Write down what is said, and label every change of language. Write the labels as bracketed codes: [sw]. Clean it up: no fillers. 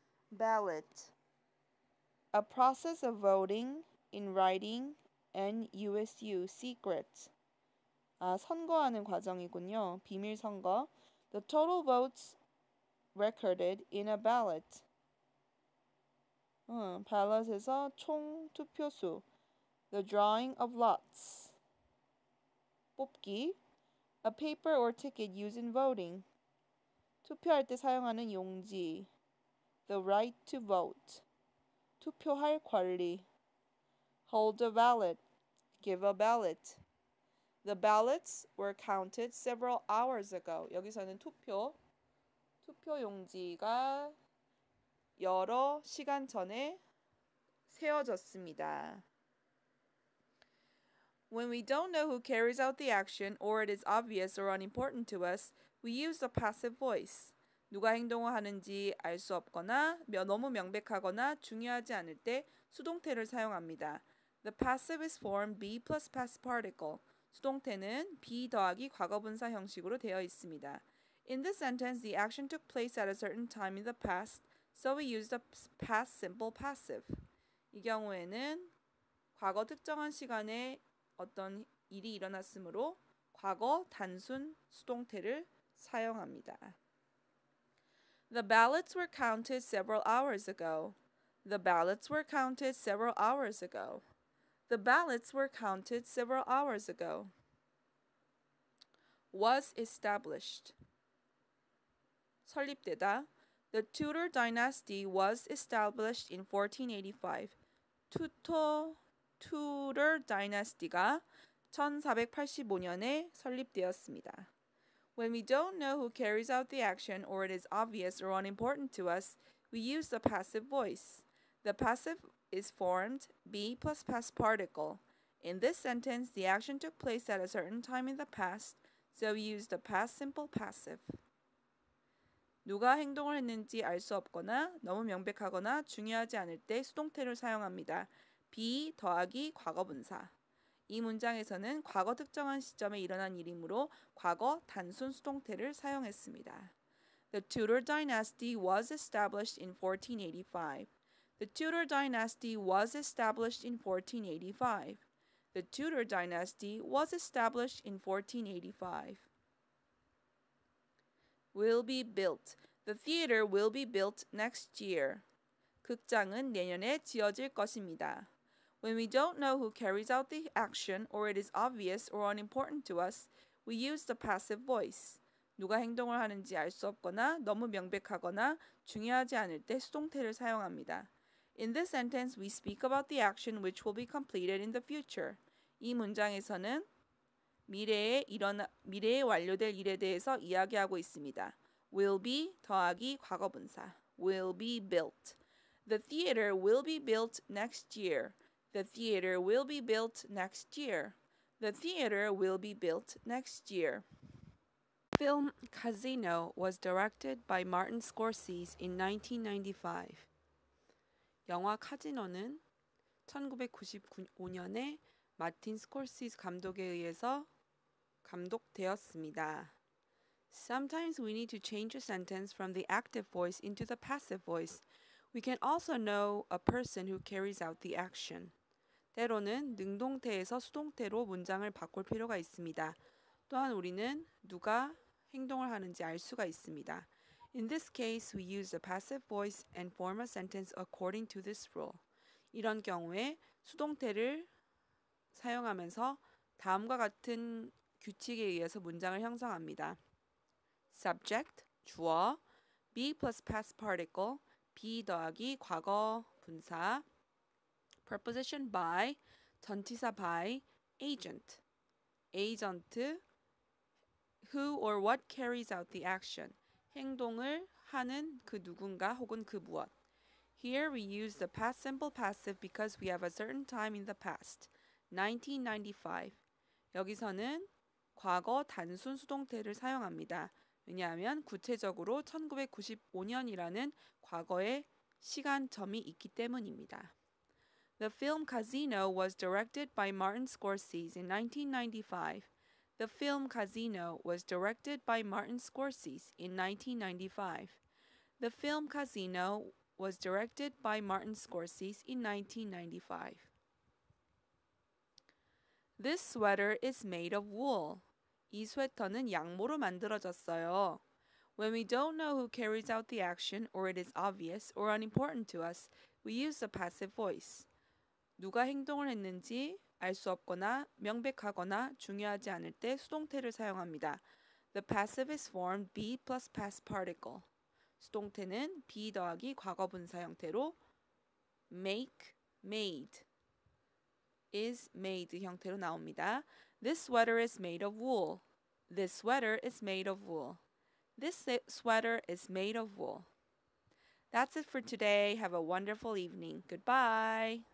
[en] ballot. A process of voting in writing NUSU secret. [ko] 선거하는 과정이군요. 비밀 선거. [en] The total votes recorded in a ballot. [ko] ballot에서 총 투표수. [en] The drawing of lots. [ko] 뽑기. [en] A paper or ticket used in voting. [ko] 투표할 때 사용하는 용지. [en] The right to vote. [ko] 투표할 권리. [en] Hold a ballot. Give a ballot. The ballots were counted several hours ago. [ko] 여기서는 투표 용지가 여러 시간 전에 세워졌습니다. [en] When we don't know who carries out the action or it is obvious or unimportant to us, we use the passive voice. [ko] 누가 행동을 하는지 알 수 없거나 너무 명백하거나 중요하지 않을 때 수동태를 사용합니다. [en] The passive is form be plus past particle. [ko] 수동태는 be 더하기 과거분사 형식으로 되어 있습니다. [en] In this sentence, the action took place at a certain time in the past, so we use the past simple passive. [ko] 이 경우에는 과거 특정한 시간에 어떤 일이 일어났으므로 과거 단순 수동태를 사용합니다. [en] The ballots were counted several hours ago. The ballots were counted several hours ago. The ballots were counted several hours ago. Was established. [ko] 설립되다. [en] The Tudor dynasty was established in 1485. [ko] Tudor dynasty가 1485년에 설립되었습니다. [en] When we don't know who carries out the action or it is obvious or unimportant to us, we use the passive voice. The passive is formed be plus past particle. In this sentence, the action took place at a certain time in the past, so we use the past simple passive. [ko] 누가 행동을 했는지 알 수 없거나 너무 명백하거나 중요하지 않을 때 수동태를 사용합니다. be 더하기 과거분사. 이 문장에서는 과거 특정한 시점에 일어난 일이므로 과거 단순 수동태를 사용했습니다. [en] The Tudor dynasty was established in 1485. The Tudor dynasty was established in 1485. The Tudor dynasty was established in 1485. Will be built. The theater will be built next year. [ko] 극장은 내년에 지어질 것입니다. [en] When we don't know who carries out the action or it is obvious or unimportant to us, we use the passive voice. [ko] 누가 행동을 하는지 알 수 없거나 너무 명백하거나 중요하지 않을 때 수동태를 사용합니다. [en] In this sentence, we speak about the action which will be completed in the future. [ko] 이 문장에서는 미래에 완료될 일에 대해서 이야기하고 있습니다. [en] Will be [ko] 더하기 과거분사. [en] Will be built. The theater will be built next year. The theater will be built next year. The theater will be built next year. Film Casino was directed by Martin Scorsese in 1995. [ko] 영화 카지노는 1995년에 마틴 스콜시스 감독에 의해서 감독되었습니다. [en] Sometimes we need to change a sentence from the active voice into the passive voice. We can also know a person who carries out the action. [ko] 때로는 능동태에서 수동태로 문장을 바꿀 필요가 있습니다. 또한 우리는 누가 행동을 하는지 알 수가 있습니다. [en] In this case, we use the passive voice and form a sentence according to this rule. [ko] 이런 경우에 수동태를 사용하면서 다음과 같은 규칙에 의해서 문장을 형성합니다. [en] Subject, [ko] 주어, [en] be plus past particle, be [ko] 더하기 과거 분사, [en] preposition by, [ko] 전치사 [en] by, agent, agent, who or what carries out the action, [ko] 행동을 하는 그 누군가 혹은 그 무엇. [en] Here we use the past simple passive because we have a certain time in the past, 1995. [ko] 여기서는 과거 단순 수동태를 사용합니다. 왜냐하면 구체적으로 1995년이라는 과거의 시간점이 있기 때문입니다. [en] The film Casino was directed by Martin Scorsese in 1995. The film Casino was directed by Martin Scorsese in 1995. The film Casino was directed by Martin Scorsese in 1995. This sweater is made of wool. [ko] 이 스웨터는 양모로 만들어졌어요. [en] When we don't know who carries out the action or it is obvious or unimportant to us, we use the passive voice. [ko] 누가 행동을 했는지 알 수 없거나 명백하거나 중요하지 않을 때 수동태를 사용합니다. [en] The passive is formed be plus past particle. [ko] 수동태는 be 더하기 과거분사 형태로 [en] make, made, is made [ko] 형태로 나옵니다. [en] This sweater is made of wool. This sweater is made of wool. This sweater is made of wool. That's it for today. Have a wonderful evening. Goodbye.